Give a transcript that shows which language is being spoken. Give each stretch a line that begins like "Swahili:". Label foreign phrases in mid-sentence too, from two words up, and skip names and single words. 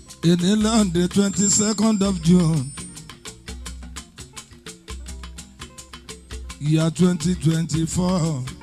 Yoruba: Èní lọ́ndé twenty-second of June, year twenty twenty-four.